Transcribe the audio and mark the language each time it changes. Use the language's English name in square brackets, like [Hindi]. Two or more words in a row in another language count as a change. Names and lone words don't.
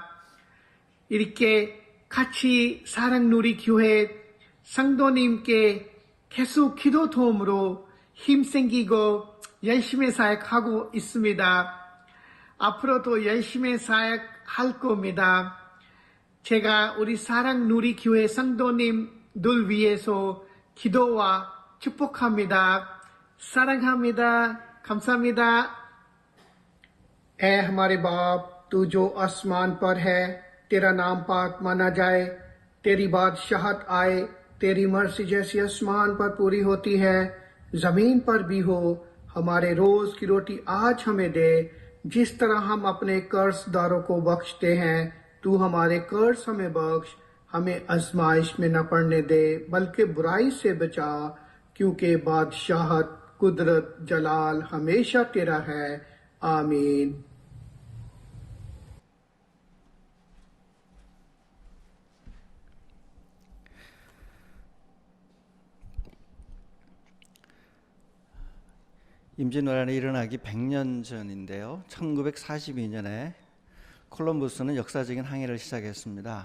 [Korean] 이렇게 같이 사랑누리교회 성도님께 계속 기도 도움으로 힘생기고 열심히 사역하고 있습니다. 앞으로도 열심히 사역할 겁니다. 제가 우리 사랑누리교회 성도님들 위해서 기도와 축복합니다. 사랑합니다. 감사합니다. [Hindi] ऐ हमारे बाप, तू जो आसमान पर है, तेरा नाम पाक माना जाए, तेरी बादशाहत आए, तेरी मर्जी जैसी आसमान पर पूरी होती है, जमीन पर भी हो। हमारे रोज की रोटी आज हमें दे, जिस तरह हम अपने कर्जदारों को बख्शते हैं, तू हमारे कर्ज हमें बख्श, हमें आजमाइश में न पड़ने दे, बल्कि बुराई से बचा, क्योंकि बादशाहत, कुदरत, जलाल हमेशा तेरा है। आमीन। [Korean] 임진왜란이 일어나기 100년 전인데요. 1942년에 콜럼버스는 역사적인 항해를 시작했습니다.